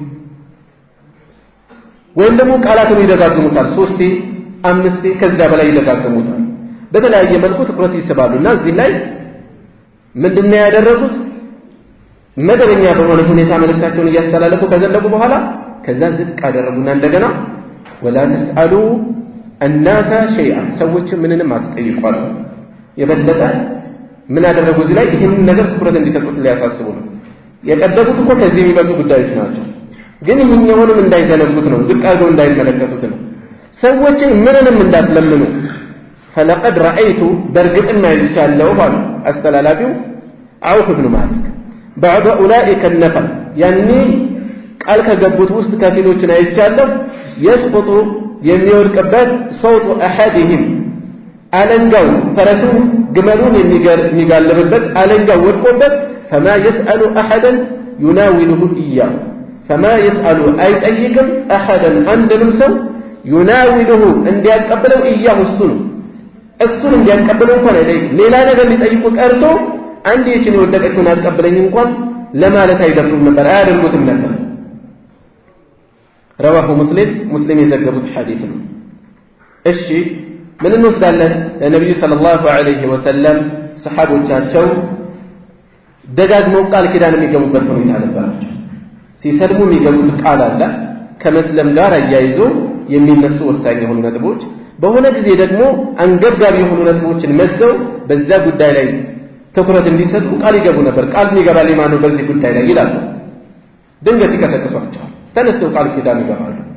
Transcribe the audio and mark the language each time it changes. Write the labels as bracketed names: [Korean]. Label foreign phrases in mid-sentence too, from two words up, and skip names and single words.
[Amharic] ወይም ደግሞ ቃላቱን ይደጋግሙታል 3 5 ከዛ በላይ ይደጋግሙታል በተለያየ መልኩ ትኩረት ይስባሉና እዚህ ላይ ምንድነው ያደረጉት መደበኛ በሆነ ሁኔታ መልእክታቸውን እያስተላለፉ ከዘለቁ በኋላ ከዛ ዝቅ አደረጉና እንደገና [Arabic] ولا تسألوا الناس [Amharic] شيئا ሰዎች ምንንም አትጠይቋሉ የበለጠ ምን አደረጉ እዚህ ላይ ይሄን ነገር ትኩረት እንዲሰጡት ሊያሳስቡ ነው የቀደቡት እኮ ከዚህ የሚበልጡ ጉዳዮች ናቸው ግን ይሄኛውንም እንዳይዘነጉት ነው ዝቅ አድርገው እንዳይመለከቱት ነው ሰዎችን ምንንም እንዳትለምኑ [Arabic] فلقد رأيت [Amharic] برغጥና ይልቻለው ባሉ አስተላላፊው عوف بن [Arabic] مالك بعد اولئك النفر يعني [Amharic] ቃል ከገቡት ውስጥ ከፊሎችን አይቻለው [Arabic] يسقط የሚወርቅበት صوت [Amharic] احدهم አለንጋው ፈረሱ ግመሉን የሚጋልብበት አለንጋው ወድቆበት [Arabic] فما يسأل احدا يناوله اياه فما يسأل اي [Amharic] ጠይቅም احدا አንድንም ሰው يناوله እንዲያቀበለው اياه እሱን እንዲያቀበለው እንኳን አይጠይቅ ሌላ ነገር ሊጠይቁ ቀርቶ አንድ የችን ወደቀችውን አቀበለኝ እንኳን ለማለት አይደፍሩም ነበር አያደርጉትም ነበር [Arabic] رواه مسلم [Amharic] የዘገቡት ሐዲስ ነው እሺ ምን እንወስዳለን ለነብዩ [Arabic] صلى الله عليه وسلم [Amharic] ሰሃቦቻቸው ደጋግመው ቃል ኪዳን የሚገቡበት ሁኔታ ነበራቸው ሲሰልሙ የሚገቡት ቃል አለ ከመስለም ጋር አያይዞ የሚነሱ ወሳኝ የሆኑ ነጥቦች በሆነ ጊዜ ደግሞ አንገብጋቢ የሆኑ ነጥቦችን መዘው በዛ ጉዳይ ላይ ትኩረት እንዲሰጡ ቃል ይገቡ ነበር ቃል የሚገባልኝ ማነው በዚህ ጉዳይ ላይ ይላሉ ድንገት ይቀሰቅሷቸዋል ተነስተው ቃል ኪዳን ይገባሉ